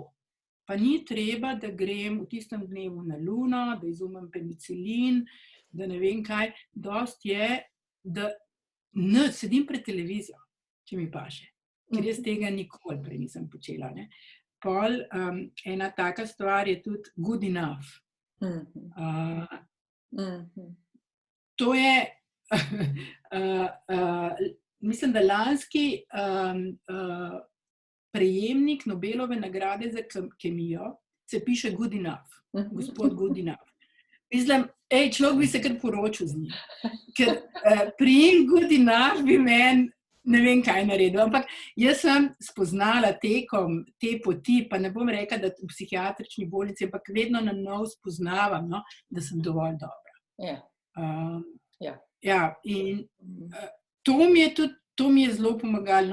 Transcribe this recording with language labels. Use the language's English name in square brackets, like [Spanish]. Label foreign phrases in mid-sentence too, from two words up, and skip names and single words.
[Slovenian] Pa ni treba, da grem v tistem dnevu na Luno, da izumem penicilin, da ne vem kaj. Dost je, da sedim pred televizijo, če mi paše. Ker jaz tega nikoli prej nisem počela. Ne. Pol ena taka stvar je tudi [English] good enough. [Slovenian] To je, mislim, da lanski prejemnik Nobelove nagrade za kemijo se piše [English] good enough, [Slovenian] gospod [English] good enough. [Slovenian] Mislim, človek bi se kar poročil z njim, ker prijem [English] good enough [Slovenian] bi meni ne vem kaj naredil, ampak jaz sem spoznala tekom te poti, pa ne bom rekla, da v psihiatrični bolnici, ampak vedno na nov spoznavam, no, da sem dovolj dobra. Ja, in to mi je zelo pomagalo.